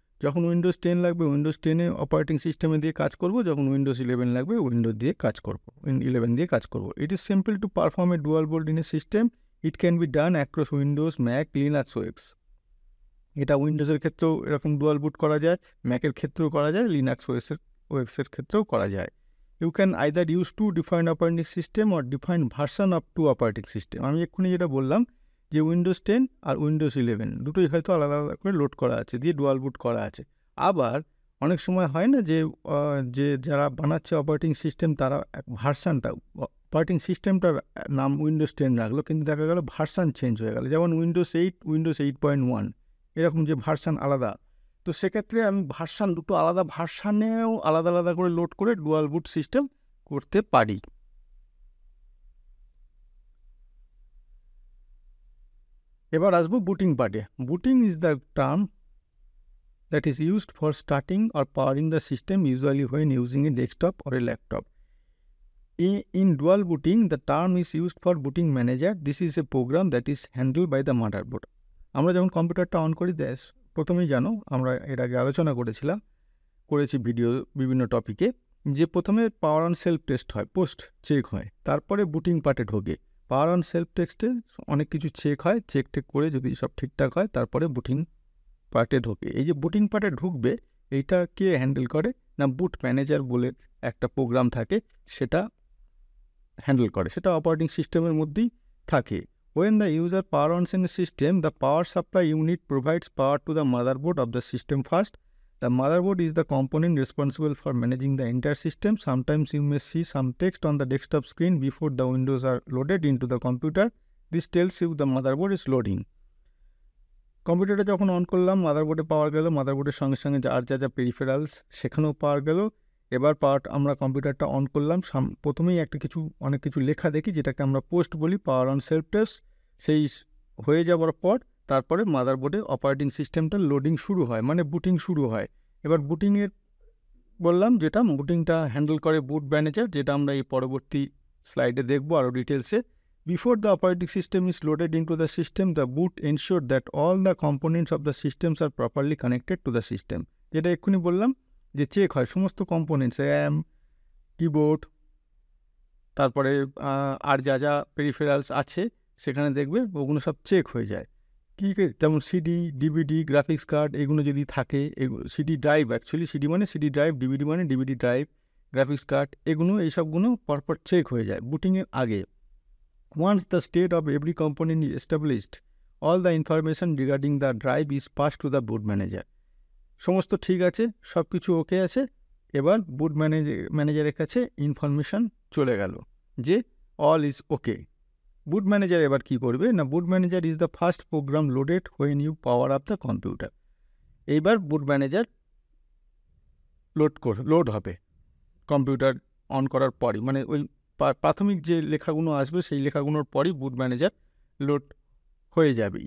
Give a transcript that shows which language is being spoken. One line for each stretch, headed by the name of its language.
Bangla: যখন উইন্ডোজ 10 লাগবে Windows 10-এ operating সিস্টেমে দিয়ে কাজ করব, যখন উইন্ডোজ 11 লাগবে উইন্ডোজ দিয়ে কাজ করব, 11 দিয়ে কাজ করব।
English: It is simple to perform a dual boot in a system. It can be done across Windows, Mac, Linux, webOS.
Bangla: এটা উইন্ডোজের ক্ষেত্রেও এরকম ডুয়াল বুট করা যায়, ম্যাকের ক্ষেত্রেও করা যায়, লিনাক্স ওয়েবসের ক্ষেত্রেও করা যায়।
English: You can either use two defined operating system or defined version of two operating system।
Bangla: আমি এক্ষুনি যেটা বললাম যে উইন্ডোজ 10 আর উইন্ডোজ 11 দুটোই হয়তো আলাদা আলাদা করে লোড করা আছে, দিয়ে ডুয়াল বুট করা আছে। আবার অনেক সময় হয় না যে যারা বানাচ্ছে অপারেটিং সিস্টেম, তারা ভার্সানটা, অপারেটিং সিস্টেমটার নাম উইন্ডোজ 10 রাখলো, কিন্তু দেখা গেল ভার্সান চেঞ্জ হয়ে গেল, যেমন উইন্ডোজ 8, উইন্ডোজ 8.1, এরকম যে ভার্সান আলাদা। তো সেক্ষেত্রে আমি দুটো আলাদা ভার্সানেও আলাদা আলাদা করে লোড করে ডুয়াল বুট সিস্টেম করতে পারি। এবার আসবো বুটিং পার্টে।
English: Booting is the term that is used for starting or powering the system, usually when using a desktop or a laptop. In dual booting, the term is used for booting manager. This is a program that is handled by the motherboard।
Bangla: আমরা যখন কম্পিউটারটা on করি, প্রথমেই জানো, আমরা এর আগে আলোচনা করেছি ভিডিও বিভিন্ন টপিকে, যে প্রথমে পাওয়ার অন সেলফ টেস্ট হয়, পোস্ট চেক হয়, তারপরে বুটিং পার্টে ঢোকে। পাওয়ার অন সেলফ টেস্টে অনেক কিছু চেক হয়, চেক করে যদি সব ঠিকঠাক হয়, তারপরে বুটিং পার্টে ঢোকে। এই যে বুটিং পার্টে ঢুকবে, এইটা কে হ্যান্ডেল করে না, বুট ম্যানেজার বলে একটা প্রোগ্রাম থাকে, সেটা হ্যান্ডেল করে, সেটা অপারেটিং সিস্টেমের মধ্যেই থাকে।
English: When the user power ons in a system, the power supply unit provides power to the motherboard of the system first. The motherboard is the component responsible for managing the entire system. Sometimes you may see some text on the desktop screen before the windows are loaded into the computer. This tells you the motherboard is loading.
Bangla: কম্পিউটারটা যখন on করলাম, মাদারবোর্ডে পাওয়ার গেল, মাদারবোর্ডের সঙ্গে সঙ্গে যা peripherals সেখানেও পাওয়ার গেল। এবার আমরা কম্পিউটারটা অন করলাম, প্রথমেই অনেক কিছু লেখা দেখি, যেটাকে আমরা পোস্ট বলি, পাওয়ার অন সেলফ টেস্ট। সেই হয়ে যাওয়ার পর তারপরে মাদারবোর্ডে অপারেটিং সিস্টেমটা লোডিং শুরু হয়, মানে বুটিং শুরু হয়। এবার বুটিংয়ের বললাম, যেটা বুটিংটা হ্যান্ডেল করে বুট ম্যানেজার, যেটা আমরা এই পরবর্তী স্লাইডে দেখবো আরও ডিটেলসে।
English: Before the operating system is loaded into the system, the boot ensures that all the components of the systems are properly connected to the system.
Bangla: যেটা এক্ষুনি বললাম যে চেক হয় সমস্ত কম্পোনেন্টস, র্যাম, কিবোর্ড, তারপরে আর যা পেরিফেরালস আছে সেখানে দেখবে ওগুলো সব চেক হয়ে যায়। যেমন সিডি, ডিভিডি, গ্রাফিক্স কার্ড, এগুলো যদি থাকে, সিডি ড্রাইভ, অ্যাকচুয়ালি সিডি মানে সিডি ড্রাইভ, ডিভিডি মানে ডিভিডি ড্রাইভ, গ্রাফিক্স কার্ড, এইসবগুলো পরপর চেক হয়ে যায় বুটিংয়ের আগে।
English: Once the state of every component is established, all the information regarding the drive is passed to the boot manager.
Bangla: সমস্ত ঠিক আছে, সব কিছু ওকে আছে, এবার বুট ম্যানেজারের কাছে ইনফরমেশান চলে গেল যে
English: All is okay.
Bangla: Boot manager এবার কী করবে না,
English: Boot manager is the first program loaded when you power up the computer.
Bangla: এইবার বুট ম্যানেজার লোড হবে কম্পিউটার অন করার পরই, মানে ওই প্রাথমিক যে লেখাগুলো আসবে সেই লেখাগুলোর পরই বুট ম্যানেজার লোড হয়ে যাবে।